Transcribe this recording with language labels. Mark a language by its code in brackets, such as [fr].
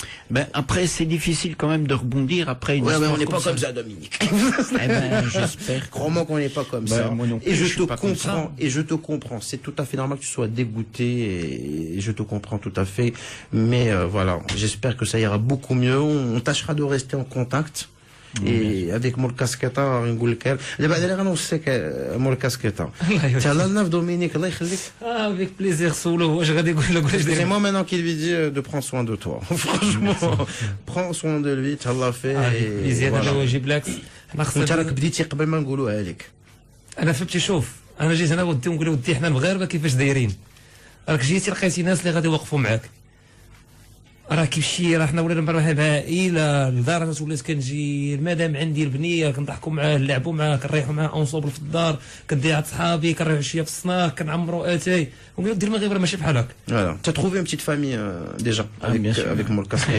[fr] Ben après c'est difficile quand même de rebondir après une mais on n'est pas comme ça Dominique. Eh ben j'espère. Crois-moi qu'on n'est pas comme ça. Moi non plus, et je te comprends et je te comprends. C'est tout à fait normal que tu sois dégoûté et je te comprends tout à fait. Mais voilà, j'espère que ça ira beaucoup mieux. On tâchera de rester en contact. Et avec [ar] Moul Casqueta نقول لك دابا انا غنوصيك مول كاسكيطه تهلا لنا في دومينيك الله يخليك [fr] avec plaisir [ar] سولو واش غادي يقول لك واش [fr] c'est moi maintenant qui lui dis de prendre soin de toi franchement prends soin de lui [ar] تهلا فيه plaisir هذا واجب لك انت راك بديتي قبل ما نقولوها لك انا فهمتي شوف انا جيت انا ودي نقول ودي حنا المغاربه كيفاش دايرين راك جيتي لقيتي ناس اللي غادي يوقفوا معاك راه كيمشي راه حنا ولينا مرحبا عائله لدرجه ولات كنجي المدام عندي البنيه كنضحكوا معاه نلعبوا معاه كنريحوا معاه اونصوبل في الدار كندي عند صحابي كنريحوا شويه في الصناك كنعمروا اتاي ونقول دير المغرب راه ماشي بحال هكا. [fr] Voilà, tu as trouvé une petite famille déjà avec Moul Casqueta.